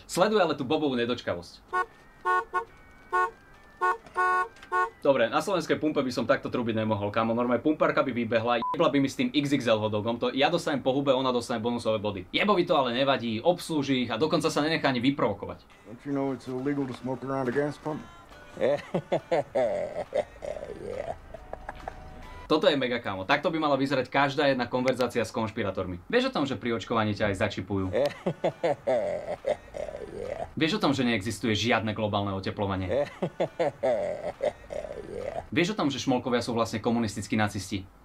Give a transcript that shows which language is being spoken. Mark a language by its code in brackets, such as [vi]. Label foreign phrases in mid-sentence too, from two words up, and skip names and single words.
[sk] Sleduje ale tú Bobovú nedočkavosť. Dobre, na slovenskej pumpe by som takto trubiť nemohol, kámo. Normálne pumpárka by vybehla, jebla by mi s tým XXL hotdogom, to ja dostanem po hube, ona dostane bonusové body. Jebovi to ale nevadí, obslúži ich a dokonca sa nenechá ani vyprovokovať. [en] Don't you know it's illegal to smoke around a gas pump? Yeah. [sk] Toto je mega, kámo. Takto by mala vyzerať každá jedna konverzácia s konšpirátormi. Vieš o tom, že pri očkovaní ťa aj začipujú? Vieš o tom, že neexistuje žiadne globálne oteplovanie? Vieš o tom, že šmolkovia sú vlastne komunistickí nacisti?